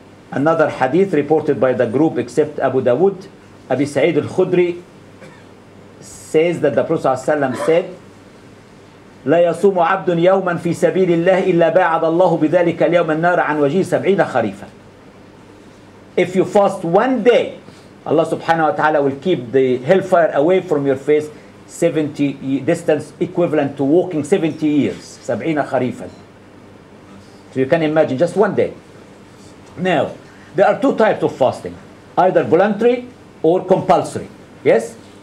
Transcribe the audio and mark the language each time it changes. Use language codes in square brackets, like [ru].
[en] Another hadith reported by the group except Abu Dawood, Abi Sa'id al-Khudri says that the Prophet ﷺ said, [ar] لا يصوم عبد يوما في سبيل الله إلا باعد الله بذلك اليوم النار عن وجهه 70 خريفا. [en] If you fast one day, Allah subhanahu wa ta'ala will keep the hellfire away from your face 70 distance equivalent to walking 70 years. [ar] 70 خريفا. [en] So you can imagine just one day. Now, there are two types of fasting, either voluntary or compulsory. Yes?